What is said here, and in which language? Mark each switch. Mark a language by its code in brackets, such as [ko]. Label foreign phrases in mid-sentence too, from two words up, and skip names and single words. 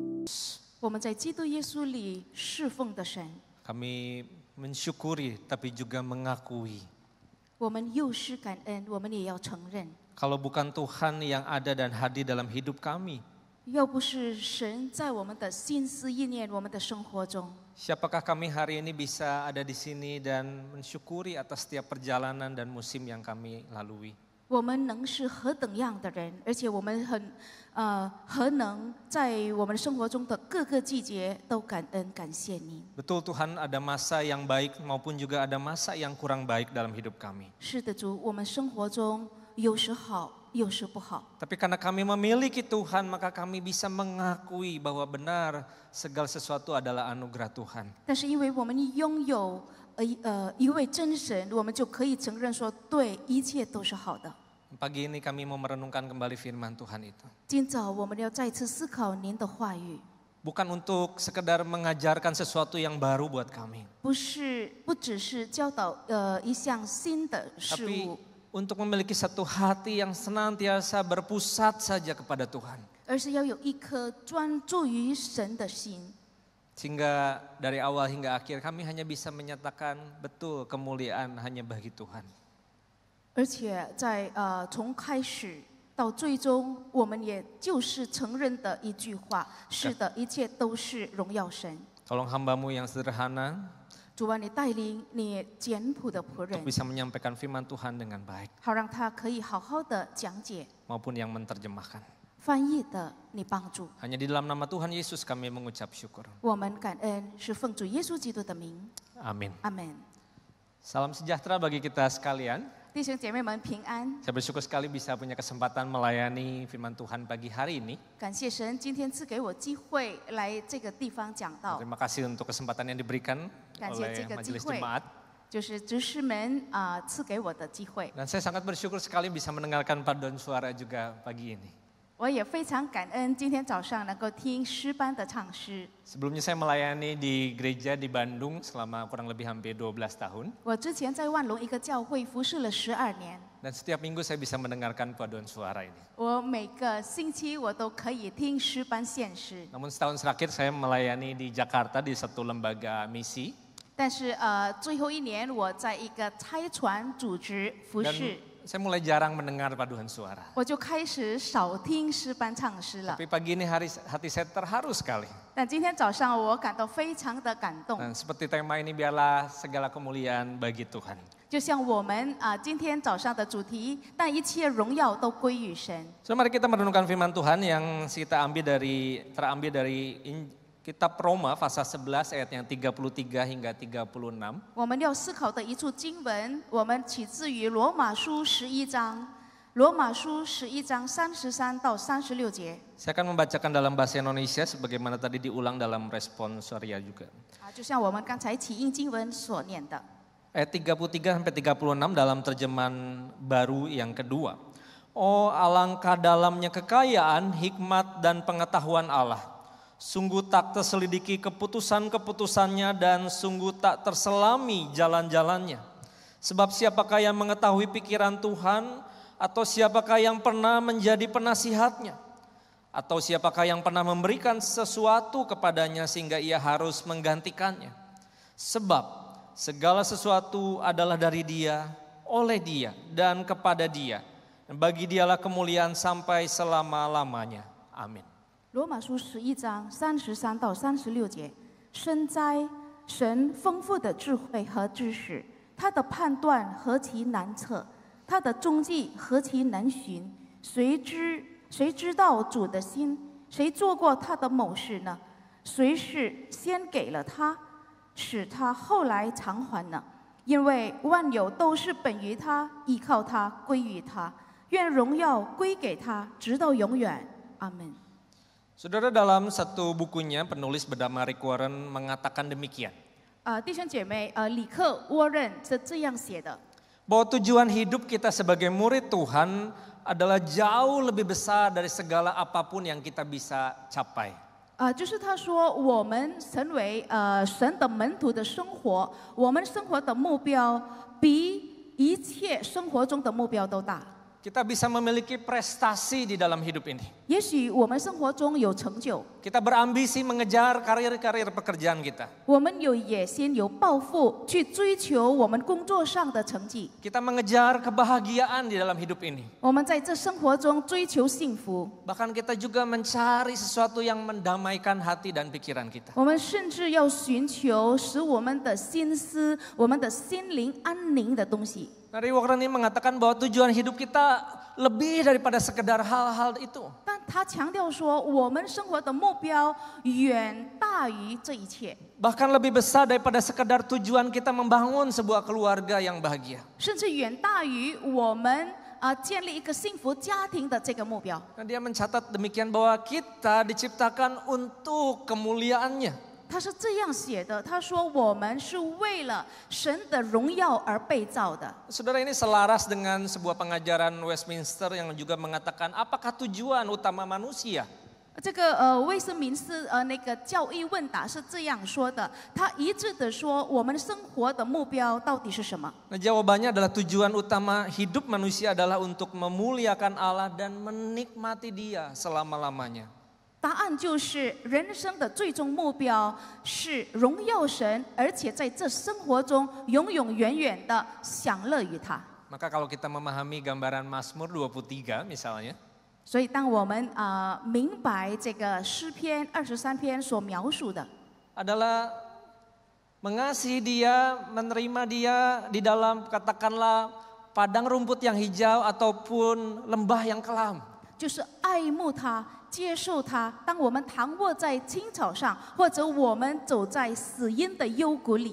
[zh] 我们在基督耶稣里侍奉的神， [id] Kami mensyukuri tapi juga mengakui [zh] 我们又是感恩，我们也要承认， [id] kalau bukan Tuhan yang ada dan hadir dalam hidup kami, [zh] 要不是神在我们的心思意念、我们的生活中， [id] siapakah kami hari ini bisa ada di sini dan mensyukuri atas setiap perjalanan dan musim yang kami lalui. [zh] 我们能是何等样的人，而且我们何能在我们生活中的各个季节都感恩感谢你。 [id] Betul Tuhan, ada masa yang baik maupun juga ada masa yang kurang baik dalam hidup kami. [zh] 是的，主，我们生活中有时好，有时不好。 [id] Tapi karena kami memiliki Tuhan, maka kami bisa mengakui bahwa benar segala sesuatu adalah anugerah Tuhan. [zh] 但是因为我们拥有一位真神，我们就可以承认说，对，一切都是好的。 [id] Pagi ini kami mau merenungkan kembali firman Tuhan itu. [zh] 今早我们要再次思考您的话语， [id] Bukan untuk sekedar mengajarkan sesuatu yang baru buat kami. [zh] 不只是教导一项新的事 [id] Tapi [zh] 物， [id] untuk memiliki satu hati yang senantiasa berpusat saja kepada Tuhan. [zh] 而是要有一颗专注于神的心。 [id] Sehingga dari awal hingga akhir kami hanya bisa menyatakan betul kemuliaan hanya bagi Tuhan. [zh] 而且在从开始到最终，我们也就是承认的一句话：是的，一切都是荣耀神。 [id] Tolong hambamu yang sederhana [zh] 主啊，你带领你简朴的仆 [id] untuk [zh] 人， [id] bisa menyampaikan firman Tuhan dengan baik [zh] 好让他可以好好的讲解、 [id] maupun yang menerjemahkan. [zh] 翻译的，你帮助。 [id] Hanya di dalam nama Tuhan Yesus kami mengucap syukur. [zh] 我们感恩是奉主耶稣基督的名， [id] Amin. [zh] 阿门。 [id] Salam sejahtera bagi kita sekalian. [zh] 弟兄姐妹们平安， [id] Saya bersyukur sekali bisa punya kesempatan melayani firman Tuhan pagi hari ini. [zh] 感谢神今天赐给我机会来这个地方讲道， [id] Terima kasih untuk kesempatan yang diberikan [zh] 感谢 [id] oleh [zh] 这个机 [id] Majelis [zh] 会， [id] Jemaat. [zh] 就是执事们赐给我的机会。 [id] Dan saya sangat bersyukur sekali bisa mendengarkan paduan suara juga pagi ini. [zh] 我也非常感恩今天早上能够听诗班的唱诗。 [id] Sebelumnya saya melayani di gereja di Bandung selama kurang lebih hampir 12 tahun. [zh] 我之前在万隆一个教会服侍了12年， [id] Dan setiap minggu saya bisa mendengarkan paduan suara ini. [zh] 我每个星期我都可以听诗班献诗。 [id] Namun setahun terakhir saya melayani di Jakarta di satu lembaga misi. [zh] 但是最后一年我在一个差传组织服 [id] Dan [zh] 侍， [id] saya mulai jarang mendengar paduan suara. [zh] 我就开始少听诗班唱诗了。 [id] Tapi pagi ini hati saya terharu sekali. [zh] 但今天早上我感到非常的感动， [id] Dan seperti tema ini biarlah segala kemuliaan bagi Tuhan. [zh] 就像我们今天早上的主题，但一切荣耀都归于神。 [id] So, mari kita merenungkan firman Tuhan yang terambil dari Kitab Roma pasal 11 ayat yang 33 hingga 36. [zh] 我们要思考的一处经文，我们起自于罗马书11章，罗马书11章33到36节。 [id] Saya akan membacakan dalam bahasa Indonesia sebagaimana tadi diulang dalam respon Surya juga. [zh] 就像我们刚才起因经文所念的。 [id] Ayat 33 sampai 36 dalam terjemahan baru yang kedua. Oh, alangkah dalamnya kekayaan, hikmat dan pengetahuan Allah. Sungguh tak terselidiki keputusan-keputusannya dan sungguh tak terselami jalan-jalannya. Sebab siapakah yang mengetahui pikiran Tuhan atau siapakah yang pernah menjadi penasihatnya? Atau siapakah yang pernah memberikan sesuatu kepadanya sehingga ia harus menggantikannya? Sebab segala sesuatu adalah dari Dia, oleh Dia dan kepada Dia. Dan bagi Dialah kemuliaan sampai selama-lamanya. Amin. [zh] 罗马书11章33到36节，深哉，神丰富的智慧和知识，他的判断何其难测，他的踪迹何其难寻。谁知道主的心？谁做过他的谋士呢？谁是先给了他，使他后来偿还呢？因为万有都是本于他，依靠他，归于他。愿荣耀归给他，直到永远。阿门。 [id] Saudara, dalam satu bukunya penulis bernama Rick Warren mengatakan demikian. [zh] 弟兄姐妹，里克沃任是这样写的。 [id] Bahwa tujuan hidup kita sebagai murid Tuhan adalah jauh lebih besar dari segala apapun yang kita bisa capai. [zh] 就是他说，我们成为神的门徒的生活，我们生活的目标比一切生活中的目标都大。 [id] kita bisa memiliki prestasi di dalam hidup ini. [zh] 也许我们生活中有成就， [id] Kita berambisi mengejar karir-karir pekerjaan kita. [zh] 我们有野心、有抱负，去追求我们工作上的成绩。 [id] Kita mengejar kebahagiaan di dalam hidup ini. [zh] 我们在这生活中追求幸福， [id] Bahkan kita juga mencari sesuatu yang mendamaikan hati dan pikiran kita. [zh] 我们甚至要寻求使我们的心思、我们的心灵安宁的东西。 [id] Rick Warren ini mengatakan bahwa tujuan hidup kita lebih daripada sekedar hal-hal itu. [zh] 但他强调说，我们生活的目标远大于这一切， [id] Bahkan lebih besar daripada sekedar tujuan kita membangun sebuah keluarga yang bahagia. [zh] 甚至远大于我们建立一个幸福家庭的这个目标。 [id] Nah, dia mencatat demikian bahwa kita diciptakan untuk kemuliaannya. [zh] 他是这样写的，他说我们是为了神的荣耀而被造的。 [id] Saudara, ini selaras dengan sebuah pengajaran Westminster yang juga mengatakan apakah tujuan utama manusia. [zh] 这个威斯敏斯那个教义问答是这样说的，他一致的说，我们生活的目标到底是什么？ [id] Nah, jawabannya adalah tujuan utama hidup manusia adalah untuk memuliakan Allah dan menikmati Dia selama-lamanya. [zh] 答案就是人生的最终目标是荣耀神，而且在这生活中永永远远的享乐于他。 [id] Maka kalau kita memahami gambaran Mazmur 23 misalnya, [zh] 所以当我们明白这个诗篇23篇所描述的， [id] adalah mengasihi Dia, menerima Dia di dalam katakanlah padang rumput yang hijau ataupun lembah yang kelam. [zh] 就是爱慕他。接受他，当我们躺卧在青草上，或者我们走在死荫的幽谷里。